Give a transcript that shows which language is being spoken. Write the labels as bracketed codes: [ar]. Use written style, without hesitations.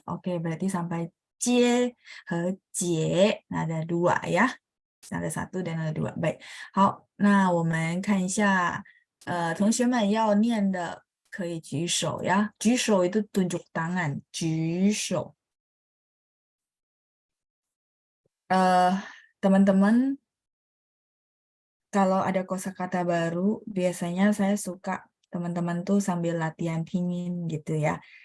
[id] Oke, berarti sampai 接 和解 nada dua ya. Nada satu dan nada dua. Baik. [zh] 好，那我们看一下，同学们要念的可以举手ya. [id] 举手 itu tunjuk tangan. [zh] 举手。 [id] Teman-teman, kalau ada kosakata baru, biasanya saya suka teman-teman tuh sambil latihan pinyin gitu ya.